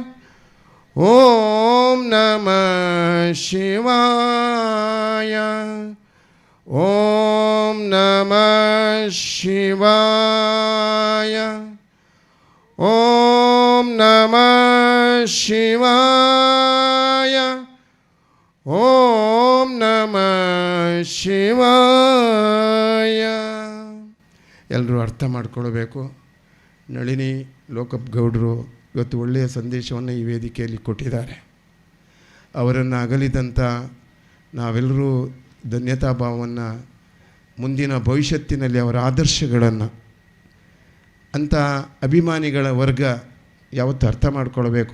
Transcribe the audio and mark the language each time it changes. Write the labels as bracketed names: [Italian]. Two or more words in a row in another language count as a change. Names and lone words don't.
[Sanskrit] ओम नमः शिवाय ओम नमः शिवाय ओम नमः शिवाय ओम नमः ಶಿವಾಯ. [Kannada] ಎಲ್ಲರೂ ಅರ್ಥ ಮಾಡ್ಕೊಳ್ಬೇಕು. ನಳಿನಿ ಲೋಕಪ್ ಗೌಡರು ಇವತ್ತು ಒಳ್ಳೆಯ ಸಂದೇಶವನ್ನು ಈ ವೇದಿಕೆಯಲ್ಲಿ ಕೊಟ್ಟಿದ್ದಾರೆ. ಅವರನ್ನು ಅಗಲಿದಂಥ ನಾವೆಲ್ಲರೂ ಧನ್ಯತಾಭಾವವನ್ನು ಮುಂದಿನ ಭವಿಷ್ಯತ್ತಿನಲ್ಲಿ ಅವರ ಆದರ್ಶಗಳನ್ನು ಅಂಥ ಅಭಿಮಾನಿಗಳ ವರ್ಗ ಯಾವತ್ತು ಅರ್ಥ ಮಾಡ್ಕೊಳ್ಬೇಕು.